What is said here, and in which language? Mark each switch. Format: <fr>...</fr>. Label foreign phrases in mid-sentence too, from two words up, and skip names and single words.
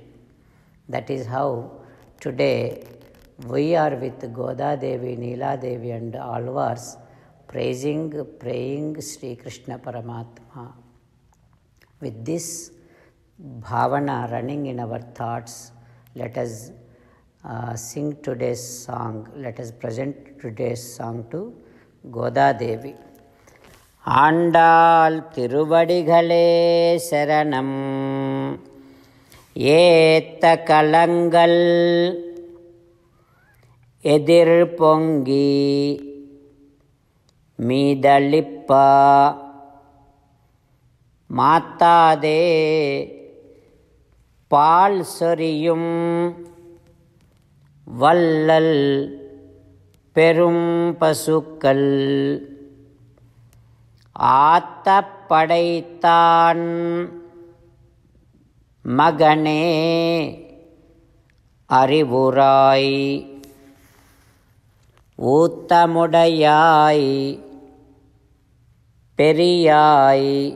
<en>That is how today we are with Goda Devi, Neela Devi and Alvars praying Sri Krishna Paramatma. With this bhavana running in our thoughts, let us sing today's song. Let us present today's song to Goda Devi.</en> <ta>ஆண்டாள் திருவடிகளே சரணம், ஏற்ற கலங்கள் எதிர் பொங்கி மீதளிப்ப மாற்றாதே பால் சொரியும் வள்ளல் பெரும் பசுக்கள் ஆத்த படைத்தான் மகனே அறிவுராய் ஊத்தமுடையாய் பெரியாய்</ta>